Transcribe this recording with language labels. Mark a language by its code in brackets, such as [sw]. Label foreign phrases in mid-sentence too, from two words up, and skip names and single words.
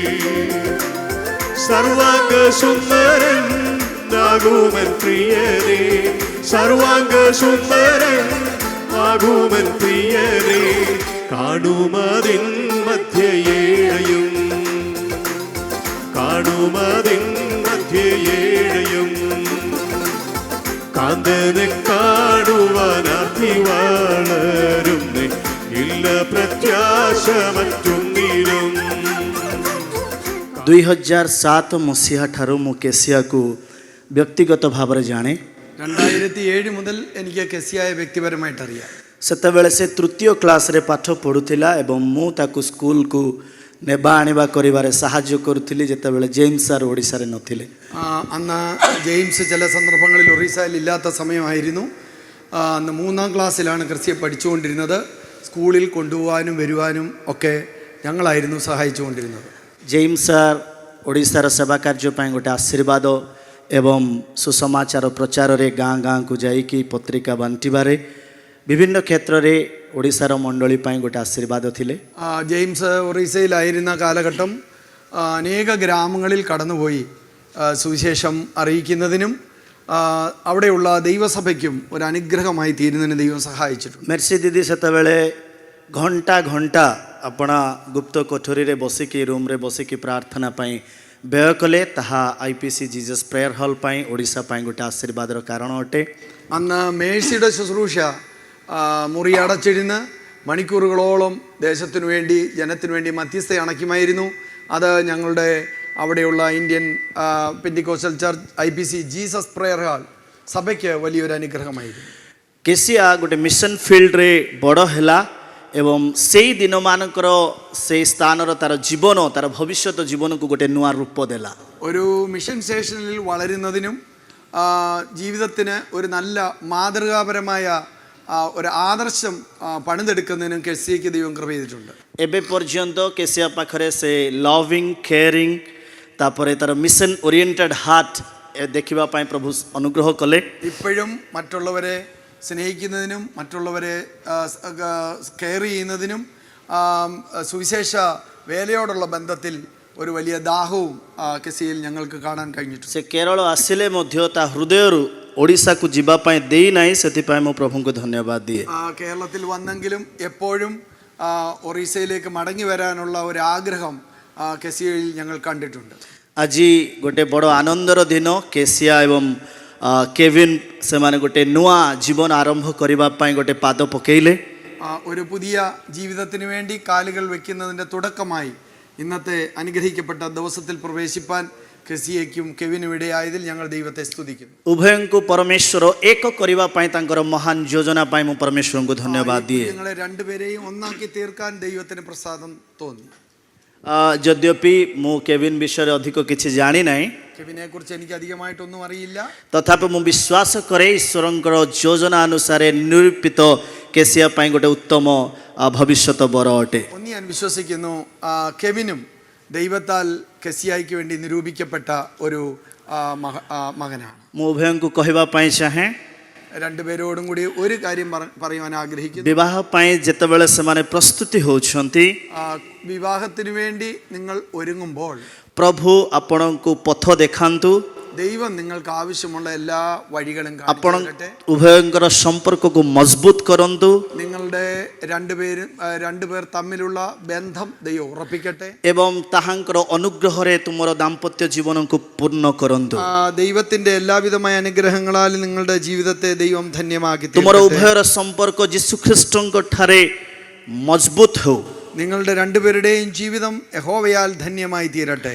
[ml] സർവാംഗ സുന്ദരൻ ആകുമൻ പ്രിയരേ സർവാംഗ സുന്ദരൻ ആകുമൻ പ്രിയരേ കാണുമതിൻ മധ്യയേഴയും കാണുമതിൻ മധ്യയേഴയും കാന്തനെ കാണുവാനാക്കി വളരുന്നേ ഇല്ല പ്രത്യാശ മറ്റൊന്നിലും [or] 2007 ମସିହା ଠାରୁ ମୁଁ କେସିଆକୁ ବ୍ୟକ୍ତିଗତ ଭାବରେ ଜାଣେ [ml] 2007 മുതൽ എനിക്ക് କେସିଆയെ വ്യക്തിപരമായിട്ട് അറിയാം [or] ସେତେବେଳେ ସେ ତୃତୀୟ କ୍ଲାସ୍ରେ ପାଠ ପଢ଼ୁଥିଲା ଏବଂ ମୁଁ ତାକୁ ସ୍କୁଲକୁ ନେବା ଆଣିବା କରିବାରେ ସାହାଯ୍ୟ କରୁଥିଲି ଯେତେବେଳେ ଜେମ୍ସ ସାର୍ ଓଡ଼ିଶାରେ ନଥିଲେ [ml] അന്ന് ജെയിംസ് ചില സന്ദർഭങ്ങളിൽ ഒറീസയിൽ ഇല്ലാത്ത സമയമായിരുന്നു അന്ന് 3ാം ക്ലാസ്സിലാണ് ക്രിസ്ത്യ പഠിച്ചുകൊണ്ടിരുന്നത് സ്കൂളിൽ കൊണ്ടുപോകാനും വരുവാനും ഒക്കെ ഞങ്ങളായിരുന്നു സഹായിച്ചുകൊണ്ടിരുന്നത് [or] ଜେମ୍ସ ସାର୍ ଓଡ଼ିଶାର ସେବା କାର୍ଯ୍ୟ ପାଇଁ ଗୋଟେ ଆଶୀର୍ବାଦ ଏବଂ ସୁସମାଚାର ପ୍ରଚାରରେ ଗାଁ ଗାଁକୁ ଯାଇକି ପତ୍ରିକା ବାଣ୍ଟିବାରେ ବିଭିନ୍ନ କ୍ଷେତ୍ରରେ ଓଡ଼ିଶାର ମଣ୍ଡଳୀ ପାଇଁ ଗୋଟେ ଆଶୀର୍ବାଦ ଥିଲେ [ml] ജെയിംസ് ഒറീസയിലായിരുന്ന കാലഘട്ടം അനേക ഗ്രാമങ്ങളിൽ കടന്നുപോയി സുവിശേഷം അറിയിക്കുന്നതിനും അവിടെയുള്ള ദൈവസഭയ്ക്കും ഒരു അനുഗ്രഹമായി തീരുന്നതിന് ദൈവം സഹായിച്ചിട്ടുണ്ട് [or] മെർസി ଦିଦି ସେତେବେଳେ ଘଣ୍ଟା ଘଣ୍ଟା ଆପଣ ଗୁପ୍ତ କୋଠରୀରେ ବସିକି ରୁମ୍ରେ ବସିକି ପ୍ରାର୍ଥନା ପାଇଁ ବ୍ୟୟ କଲେ ତାହା IPC ଜିଜସ୍ ପ୍ରେୟର ହଲ୍ ପାଇଁ ଓଡ଼ିଶା ପାଇଁ ଗୋଟେ ଆଶୀର୍ବାଦର କାରଣ ଅଟେ [ml] അന്ന് മേഴ്സിയുടെ ശുശ്രൂഷ മുറി അടച്ചിരുന്ന് മണിക്കൂറുകളോളം ദേശത്തിനു വേണ്ടി ജനത്തിനു വേണ്ടി മധ്യസ്ഥ അണയ്ക്കുമായിരുന്നു അത് ഞങ്ങളുടെ അവിടെയുള്ള ഇന്ത്യൻ പെന്തിക്കോസ്റ്റൽ ചർച്ച് IPC ജീസസ് പ്രെയർ ഹാൾ സഭയ്ക്ക് വലിയൊരു അനുഗ്രഹമായിരുന്നു [or] କେସିଆ ଗୋଟେ ମିଶନ ଫିଲ୍ଡରେ ବଡ଼ ହେଲା ଏବଂ ସେଇ ଦିନମାନଙ୍କର ସେଇ ସ୍ଥାନର ତାର ଜୀବନ ତାର ଭବିଷ୍ୟତ ଜୀବନକୁ ଗୋଟେ ନୂଆ ରୂପ ଦେଲା [ml] ഒരു മിഷൻ സ്റ്റേഷനിൽ വളരുന്നതിനും ജീവിതത്തിന് ഒരു നല്ല മാതൃകാപരമായ ഒരു ആദർശം പണിതെടുക്കുന്നതിനും കെസിയയ്ക്ക് ദൈവം കൃപ ചെയ്തിട്ടുണ്ട് [or] ଏବେ ପର୍ଯ୍ୟନ୍ତ କେସିଆ ପାଖରେ ସେ [en] loving caring [or] ତାପରେ ତାର [en] mission oriented heart [or] ଦେଖିବା ପାଇଁ ପ୍ରଭୁ ଅନୁଗ୍ରହ କଲେ [ml] ഇപ്പോഴും മറ്റുള്ളവരെ സ്നേഹിക്കുന്നതിനും മറ്റുള്ളവരെ കെയർ ചെയ്യുന്നതിനും സുവിശേഷ വേലയോടുള്ള ബന്ധത്തിൽ ഒരു വലിയ ദാഹവും കെസിയയിൽ ഞങ്ങൾക്ക് കാണാൻ കഴിഞ്ഞിട്ടുണ്ട് [or] ସେ କେରଳ ଆସିଲେ ମଧ୍ୟ ତା ହୃଦୟରୁ ଓଡ଼ିଶାକୁ ଯିବା ପାଇଁ ଦେଇନାହିଁ ସେଥିପାଇଁ ମୁଁ ପ୍ରଭୁଙ୍କୁ ଧନ୍ୟବାଦ ଦିଏ [ml] കേരളത്തിൽ വന്നെങ്കിലും എപ്പോഴും ഒറീസയിലേക്ക് മടങ്ങി വരാനുള്ള ഒരു ആഗ്രഹം കെസിയയിൽ ഞങ്ങൾ കണ്ടിട്ടുണ്ട് [or] ଆଜି ଗୋଟେ ବଡ଼ ଆନନ୍ଦର ଦିନ କେସିଆ ଏବଂ କେଭିନ୍ ସେମାନେ ଗୋଟେ ନୂଆ ଜୀବନ ଆରମ୍ଭ କରିବା ପାଇଁ ଗୋଟେ ପାଦ ପକେଇଲେ [ml] ഒരു പുതിയ ജീവിതത്തിന് വേണ്ടി കാലുകൾ വെക്കുന്നതിൻ്റെ തുടക്കമായി ഇന്നത്തെ അനുഗ്രഹിക്കപ്പെട്ട ദിവസത്തിൽ പ്രവേശിപ്പാൻ കെസിയയ്ക്കും കെവിനും ഇടയായതിൽ ഞങ്ങൾ ദൈവത്തെ സ്തുതിക്കുന്നു [or] ଉଭୟଙ୍କୁ ପରମେଶ୍ୱର ଏକ କରିବା ପାଇଁ ତାଙ୍କର ମହାନ ଯୋଜନା ପାଇଁ ମୁଁ ପରମେଶ୍ୱରଙ୍କୁ ଧନ୍ୟବାଦ ଦିଏ [ml] ഞങ്ങളെ രണ്ടുപേരെയും ഒന്നാക്കി തീർക്കാൻ ദൈവത്തിന് പ്രസാദം തോന്നി [or] ଯଦ୍ୟପି ମୁଁ କେଭିନ୍ ବିଷୟରେ ଅଧିକ କିଛି ଜାଣିନାହିଁ [ml] കെവിനെ കുറിച്ച് എനിക്ക് അധികമായിട്ടൊന്നും അറിയില്ല [or] ତଥାପି ମୁଁ ବିଶ୍ୱାସ କରେ ଈଶ୍ୱରଙ୍କର ଯୋଜନା ଅନୁସାରେ ନିରୂପିତ କେସିଆ ପାଇଁ ଗୋଟେ ଉତ୍ତମ ଭବିଷ୍ୟତ ବର ଅଟେ [ml] ഒന്ന് ഞാൻ വിശ്വസിക്കുന്നു കെവിനും ദൈവത്താൽ കെസിയായ്ക്ക് വേണ്ടി നിരൂപിക്കപ്പെട്ട ഒരു മകനാണ് [or] ମୁଁ ଉଭୟଙ୍କୁ କହିବା ପାଇଁ ଚାହେଁ [ml] രണ്ടുപേരോടും കൂടി ഒരു കാര്യം പറയുവാൻ ആഗ്രഹിക്കുന്നു [or] ବିବାହ ପାଇଁ ଯେତେବେଳେ ସେମାନେ ପ୍ରସ୍ତୁତି ହେଉଛନ୍ତି [ml] വിവാഹത്തിന് വേണ്ടി നിങ്ങൾ ഒരുങ്ങുമ്പോൾ [or] ପ୍ରଭୁ ଆପଣଙ୍କୁ ପଥ ଦେଖାନ୍ତୁ [ml] ദൈവം നിങ്ങൾക്ക് ആവശ്യമുള്ള എല്ലാ വഴികളും [or] ଆପଣ [ml] കാണിച്ചു തരട്ടെ. [or] ଉଭୟଙ୍କର ସମ୍ପର୍କକୁ ମଜବୁତ କରନ୍ତୁ [ml] നിങ്ങളുടെ രണ്ടുപേർ തമ്മിലുള്ള ബന്ധം ദൈവം ഉറപ്പിക്കട്ടെ. [or] ଏବଂ ତାହାଙ୍କର ଅନୁଗ୍ରହରେ ତୁମର ଦାମ୍ପତ୍ୟ ଜୀବନକୁ ପୂର୍ଣ୍ଣ କରନ୍ତୁ. [ml] ദൈവത്തിന്റെ എല്ലാവിധമായ അനുഗ്രഹങ്ങളാൽ നിങ്ങളുടെ ജീവിതത്തെ ദൈവം ധന്യമാക്കി [or] ତୁମର [ml] തീർക്കട്ടെ. [or] ଉଭୟର ସମ୍ପର୍କ ଯୀଶୁଖ୍ରୀଷ୍ଟଙ୍କ ଠାରେ ମଜବୁତ ହେଉ. [ml] നിങ്ങളുടെ രണ്ടുപേരുടെയും ജീവിതം യഹോവയാൽ ധന്യമായി തീരട്ടെ.